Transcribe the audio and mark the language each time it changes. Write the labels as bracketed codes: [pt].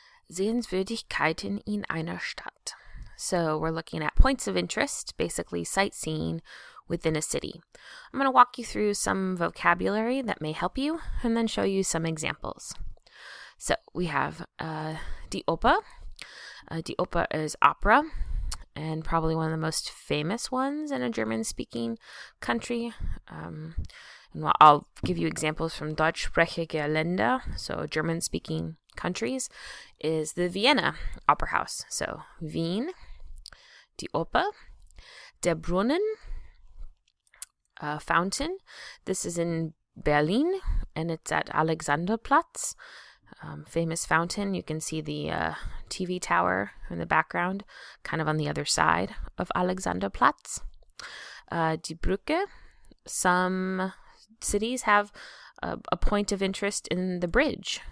[de] Sehenswürdigkeiten in einer Stadt. [en] So we're looking at points of interest, basically sightseeing within a city. I'm going to walk you through some vocabulary that may help you and then show you some examples. So we have die Oper. Die Oper is opera and probably one of the most famous ones in a German-speaking country. And I'll give you examples from [de] Deutschsprachige Länder, [en] so German-speaking countries, is the Vienna Opera House. [de] So Wien, die Oper, der Brunnen, fountain. [en] This is in Berlin, and it's at Alexanderplatz. Famous fountain. You can see the TV tower in the background, kind of on the other side of Alexanderplatz. Die Brücke. Some cities have a point of interest in the bridge.